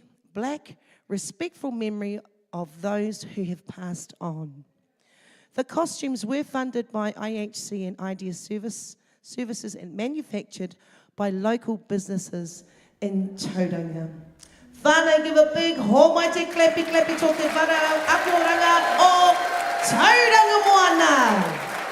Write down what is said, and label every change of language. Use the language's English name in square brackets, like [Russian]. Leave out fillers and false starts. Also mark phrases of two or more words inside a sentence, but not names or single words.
[English] Black, respectful memory of those who have passed on. The costumes were funded by IHC and Idea Services and manufactured by local businesses in Tauranga. Whānau, give a big homaite clappy clappy to te whare Akoranga o Tauranga Moana.